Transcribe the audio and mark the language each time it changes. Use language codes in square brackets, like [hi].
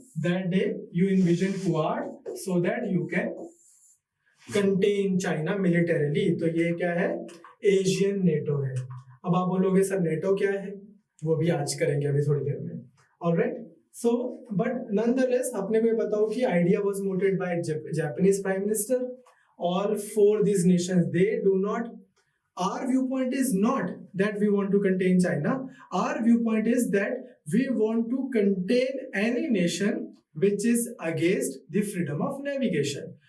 [en] That day you envision Quad so that you can contain China militarily. [hi] तो ये क्या है? एशियन नेटो है. अब आप बोलोगे सर नेटो क्या है? वो भी आज करेंगे अभी थोड़ी देर में. [en] Alright. So, but nonetheless, [hi] अपने को पता हो कि [en] idea was mooted by Japanese Prime Minister. All four these nations, they do not. Our viewpoint is not that we want to contain China. Our viewpoint is that we want to contain any nation which is against the freedom of navigation.